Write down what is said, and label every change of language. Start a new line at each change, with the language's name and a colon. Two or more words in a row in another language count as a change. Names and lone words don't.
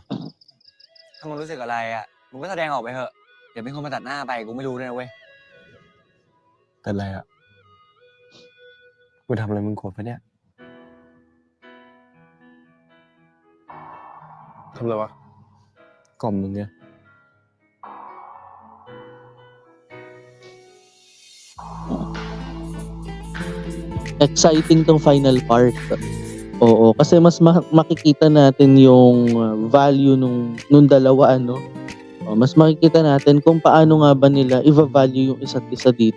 Thai: ถ้ามึงรู้สึกอะไรอ่ะ มึงก็แสดงออกไปเถอะ เดี๋ยวมีคนมาตัดหน้าไปกูไม่รู้ด้วยนะเว้ย เป็นไรอ่ะกูทำอะไรมึงโกรธปะเนี่ยทำอะไรวะกล่อมมึงเนี่ย
Filipino: Exciting tong
English: final part.
Filipino: Oo, kasi mas makikita natin yung value nung dalawa, ano. Mas makikita natin kung paano nga ba nila i-value yung isa't isa dito.